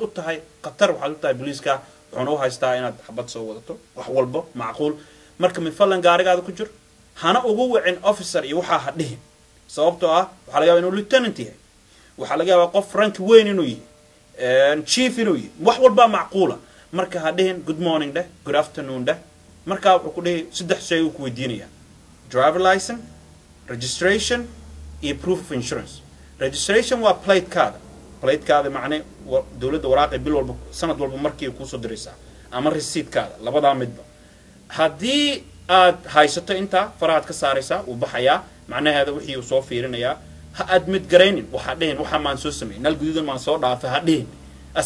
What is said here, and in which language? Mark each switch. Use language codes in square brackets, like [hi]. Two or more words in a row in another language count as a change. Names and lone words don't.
[so] u tahay khatar waxaad u tahay booliiska wuxuuna u haystaa inaad xabad soo wadato wax walba macquul marka min fadlan gaarigaada ku jir hana ugu wicin officer iyo waxaa ha dhihin sababtoo ah waxaa laga yaabaa inuu lieutenant yahay waxaa laga yaabaa qof rank weyn inuu yahay chief inuu yahay wax walbaa macquula marka ha dhihin [en] good morning [so] dheh [en] good afternoon [so] dheh markaa wuxuu ku dhihi 3 shay uu ku weydiinayaa [en] driver license registration [so] iyo [en] proof of insurance registration [so] waa platekaada macne dawladda waraaqay bil walba sanad walba markii ku soo diraysaa ama receipt-kaada labadaa midba haddii aad haysato intaa farahaad ka saaraysaa uu baxayaa macnaheeda wixii uu soo fiirinayaa ha admit garaynin waxaa dhihin waxaa maan soo sameeyey nal guduudan maan soo dhaafay ha dhihin asi